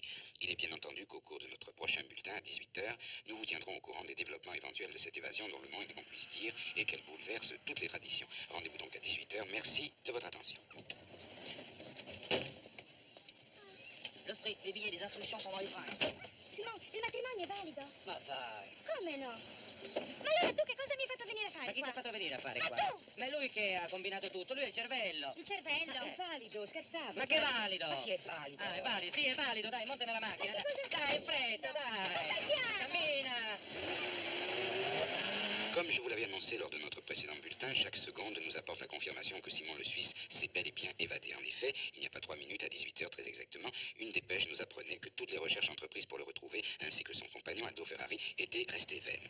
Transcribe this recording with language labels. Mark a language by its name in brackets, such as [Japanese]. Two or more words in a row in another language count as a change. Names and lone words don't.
[French] Il est bien entendu qu'au cours de notre prochain bulletin à 18h, nous vous tiendrons au courant des développements éventuels de cette évasion dont le moins qu'on puisse dire et qu'elle bouleverse toutes les traditions. Rendez-vous donc à 18h. Merci de votre attention. Le prix, les billets, les instructions sont dans les fringues. [Italian] Simon, il matrimonio è valido. Ma vai. Come no? Ma allora tu che cosa mi hai fatto venire a fare Ma chi ti qua? ha fatto venire a fare Ma qua? tu! Ma è lui che ha combinato tutto, lui è il cervello. Il cervello. Ma È valido, scherzavo. Ma che valido? Ma sì, è valido. Ah, è valido, sì, è valido, dai, monta nella macchina. Ma che cosa Dai, in fretta, dai. Cammina. [French] Comme je vous l'avais annoncé lors de notre précédent bulletin, chaque seconde nous apporte la confirmation que Simon le Suisse s'est bel et bien évadé. En effet, il n'y a pas 3 minutes, à 18h très exactement, une dépêche nous apprenait que toutes les recherches entreprises pour le retrouver, ainsi que son compagnon Aldo Ferrari, étaient restées vaines.